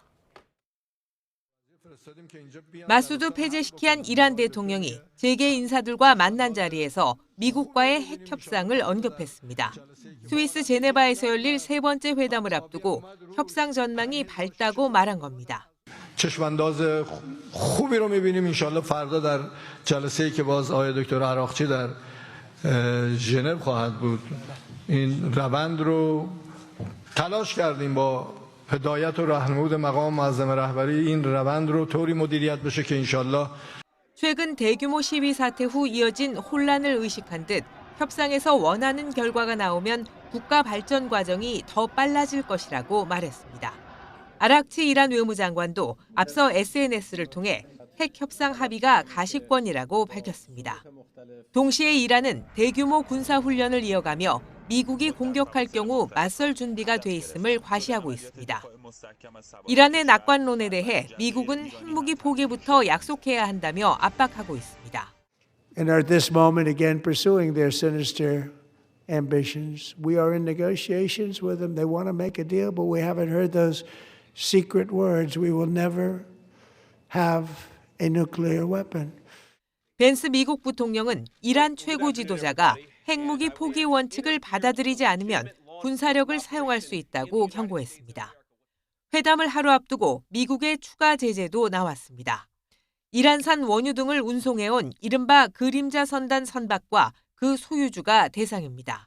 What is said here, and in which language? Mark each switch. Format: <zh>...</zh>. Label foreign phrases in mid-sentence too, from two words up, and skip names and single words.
<ko>마수드 페제시키안 이란 대통령이 재계 인사들과 만난 자리에서 미국과의 핵 협상을 언급했습니다. 스위스 제네바에서 열릴 3번째 회담을 앞두고 협상 전망이 밝다고 말한 겁니다.</ko> <fa>چشمانداز خوبی رو می‌بینیم انشالله فردا در جلسه‌ای که باز آقای دکتر عراقچی در ژنو خواهد بود این روند رو تلاش کردیم با هدایت و راهنمود مقام معظم رهبری این روند رو طوری مدیریت بشه که انشالله</fa> <ko>최근 대규모 시위 사태 후 이어진 혼란을 의식한 듯 협상에서 원하는 결과가 나오면 국가 발전 과정이 더 빨라질 것이라고 말했습니다. 아락치 이란 외무장관도 앞서 SNS를 통해 핵 협상 합의가 가시권이라고 밝혔습니다. 동시에 이란은 대규모 군사 훈련을 이어가며 미국이 공격할 경우 맞설 준비가 돼 있음을 과시하고 있습니다. 이란의 낙관론에 대해 미국은 핵무기 포기부터 약속해야 한다며 압박하고 있습니다.</ko> <en>And are at this moment again pursuing their sinister ambitions. We are in negotiations with them. They want to make a deal, but we haven't heard those secret words. We will never have a nuclear weapon.</en> <ko>벤스 미국 부통령은 이란 최고 지도자가 핵무기 포기 원칙을 받아들이지 않으면 군사력을 사용할 수 있다고 경고했습니다. 회담을 하루 앞두고 미국의 추가 제재도 나왔습니다. 이란산 원유 등을 운송해온 이른바 그림자 선단 선박과 그 소유주가 대상입니다.</ko>